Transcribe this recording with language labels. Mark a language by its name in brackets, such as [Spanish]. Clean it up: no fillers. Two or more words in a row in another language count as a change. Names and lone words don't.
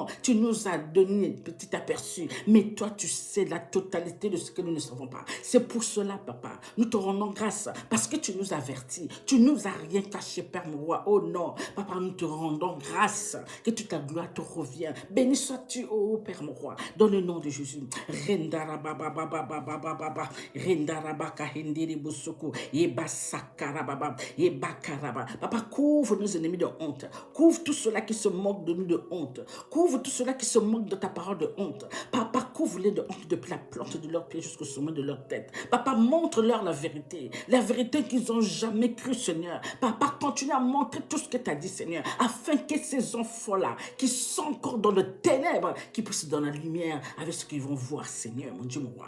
[French] Tu nous as donné un petit aperçu. Mais toi, tu sais la totalité de ce que nous ne savons pas. C'est pour cela, papa, nous te rendons grâce parce que tu nous avertis. Tu nous as rien caché, Père mon roi. Oh non, papa, nous te rendons grâce. Que toute ta gloire te revienne. Béni sois-tu, oh Père mon roi, dans le nom de Jésus. Rendarabababababababa. Rendarabakahendiribusuku. Ebasakarababa. Ebakaraba. Papa, couvre nos ennemis de honte. Couvre tout cela qui se moque de nous de honte. Couvre tout cela qui se moque de ta parole de honte. Papa, couvre-les de honte depuis la plante de leurs pieds jusqu'au sommet de leur tête. Papa, montre-leur la vérité qu'ils n'ont jamais cru, Seigneur. Papa, continue à montrer tout ce que tu as dit, Seigneur, afin que ces enfants-là, qui sont encore dans le ténèbre, qui puissent dans la lumière avec ce qu'ils vont voir, Seigneur, mon Dieu, mon roi.